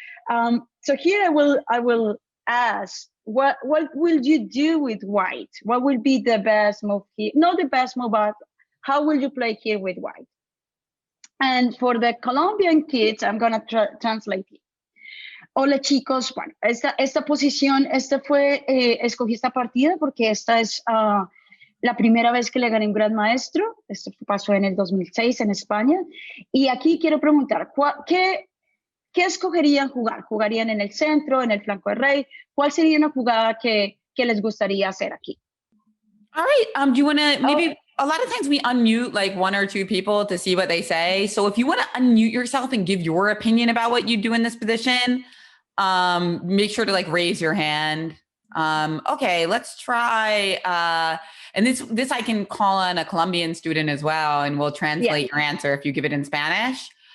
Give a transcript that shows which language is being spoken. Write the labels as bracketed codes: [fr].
[en] So here I will ask, what will you do with white? What will be the best move here? Not the best move, but how will you play here with white? And for the Colombian kids, I'm gonna translate it. [es] Hola chicos, bueno, esta posición, escogí esta partida porque esta es la primera vez que le gané un gran maestro. Esto pasó en el 2006 en España. Y aquí quiero preguntar, ¿qué escogerían jugar? ¿Jugarían en el centro, en el flanco de rey? ¿Cuál sería una jugada que les gustaría hacer aquí? [en] All right. Do you want to maybe, a lot of times we unmute like one or two people to see what they say. So if you want to unmute yourself and give your opinion about what you do in this position, make sure to like raise your hand. Okay, let's try, and this I can call on a Colombian student as well, and we'll translate your answer if you give it in Spanish.